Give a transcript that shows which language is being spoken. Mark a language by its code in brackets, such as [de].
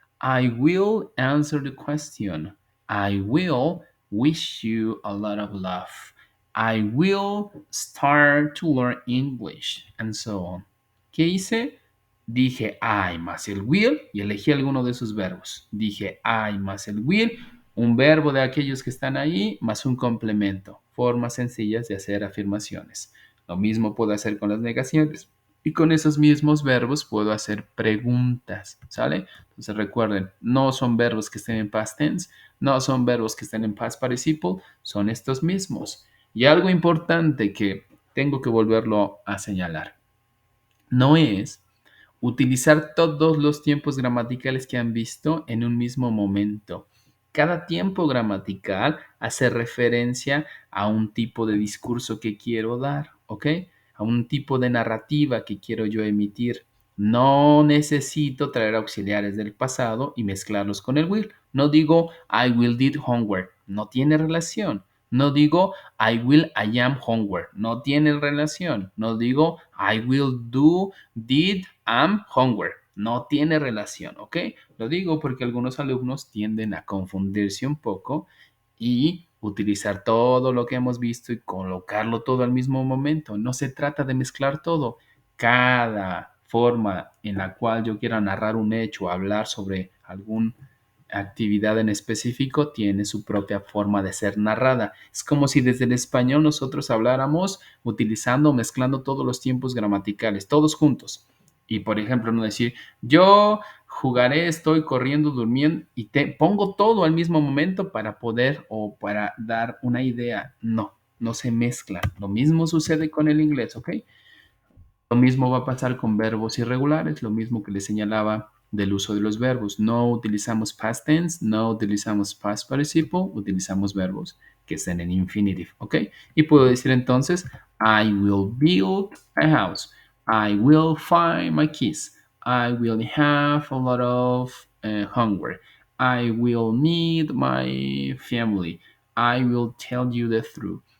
[en] I will answer the question. I will wish you a lot of love. I will start to learn English, and so on. [es] ¿Qué hice? Dije I más el will y elegí alguno de esos verbos. Dije I más el will, un verbo de aquellos que están ahí, más un complemento. Formas sencillas de hacer afirmaciones. Lo mismo puedo hacer con las negaciones. Y con esos mismos verbos puedo hacer preguntas, ¿sale? Entonces recuerden, no son verbos que estén en past tense, no son verbos que estén en past participle, son estos mismos. Y algo importante que tengo que volverlo a señalar, no es utilizar todos los tiempos gramaticales que han visto en un mismo momento. Cada tiempo gramatical hace referencia a un tipo de discurso que quiero dar, ¿ok? A un tipo de narrativa que quiero yo emitir. No necesito traer auxiliares del pasado y mezclarlos con el will. No digo [en] I will did homework. [es] No tiene relación. No digo [en] I am homework. [es] No tiene relación. No digo [en] I will do, did, am homework. [es] No tiene relación, ¿ok? Lo digo porque algunos alumnos tienden a confundirse un poco y utilizar todo lo que hemos visto y colocarlo todo al mismo momento. No se trata de mezclar todo. Cada forma en la cual yo quiera narrar un hecho o hablar sobre alguna actividad en específico tiene su propia forma de ser narrada. Es como si desde el español nosotros habláramos utilizando, mezclando todos los tiempos gramaticales, todos juntos. Y por ejemplo, no decir, yo jugaré, estoy corriendo, durmiendo y te pongo todo al mismo momento para poder o para dar una idea. No, no se mezclan. Lo mismo sucede con el inglés, ¿ok? Lo mismo va a pasar con verbos irregulares, lo mismo que les señalaba del uso de los verbos. No utilizamos past tense, no utilizamos past participle, utilizamos verbos que estén en infinitive, ¿ok? Y puedo decir entonces, [en] I will build a house. I will find my keys. I will have a lot of hunger. I will meet my family. I will tell you the truth.